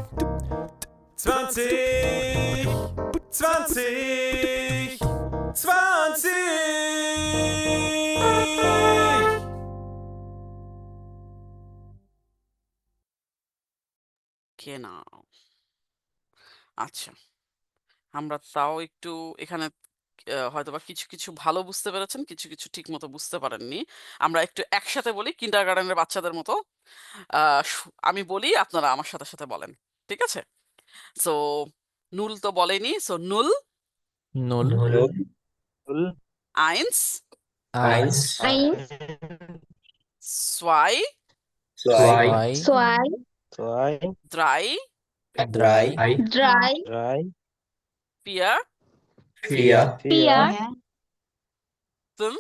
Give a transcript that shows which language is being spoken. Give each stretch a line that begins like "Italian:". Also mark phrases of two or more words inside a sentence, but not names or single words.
German: 20, 20, 20. Genau.
Bangla: আচ্ছা, আমরা তাও একটু এখানে হয়তোবা কিছু কিছু ভালো বুঝতে পেরেছেন, কিছু কিছু ঠিক মতো বুঝতে পারেননি। আমরা একটু একসাথে বলি কিন্ডারগার্টেনের বাচ্চাদের মতো। আমি বলি, আপনারা আমার সাথে সাথে বলেন, ঠিক আছে? সো নুল তো বলেনি, সো নুল,
German: Null, eins, eins, zwei, zwei, drei, drei, vier, fünf,